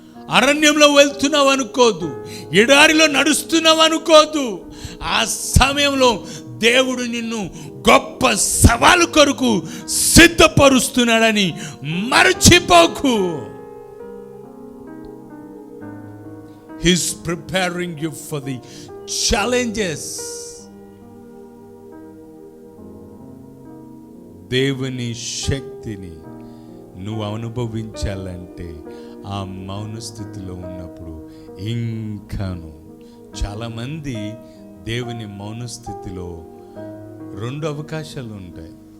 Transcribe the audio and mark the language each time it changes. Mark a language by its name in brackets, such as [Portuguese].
[Telugu] అరణ్యంలో వెళ్తున్నావు అనుకోదు, ఎడారిలో నడుస్తున్నావు అనుకోదు. ఆ సమయంలో దేవుడు నిన్ను గొప్ప సవాలు కొరకు సిద్ధపరుస్తున్నాడని మర్చిపోకు. [English] He's preparing you for the challenges. [Telugu] దేవుని శక్తిని నువ్వు అనుభవించాలంటే ఆ మౌన స్థితిలో ఉన్నప్పుడు ఇంకాను చాలామంది దేవుని మౌన స్థితిలో రెండు అవకాశాలు ఉంటాయి.